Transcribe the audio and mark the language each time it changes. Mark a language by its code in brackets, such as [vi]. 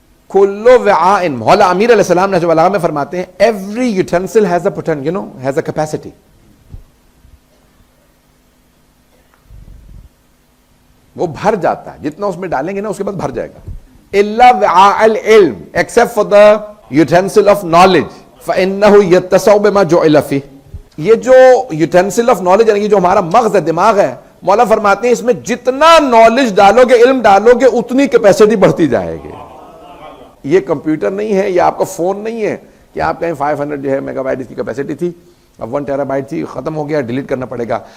[ar] کلو وعاء, [ur] مولا امیر علیہ السلام نے جو بلاغہ میں فرماتے ہیں [en] Every utensil has a potential, has a capacity. [ur] وہ بھر جاتا ہے, جتنا اس میں ڈالیں گے نا اس کے بعد بھر جائے گا. [ar] الا وعاء العلم, [en] except for the utensil of knowledge, [ar] فانه يتسع بما جعل فيه. [ur] یہ جو یوٹینسل آف نالج یعنی جو ہمارا مغز ہے, دماغ ہے, مولا فرماتے ہیں اس میں جتنا نالج ڈالو گے, علم ڈالو گے, اتنی کیپیسٹی بڑھتی جائے گی. یہ کمپیوٹر نہیں ہے, یہ آپ کا فون نہیں ہے کہ آپ کہیں 500 جو ہے میگا بائٹ اس کی کیپیسٹی تھی, اب 1 ٹیرا بائٹ تھی, ختم ہو گیا, ڈیلیٹ کرنا پڑے گا.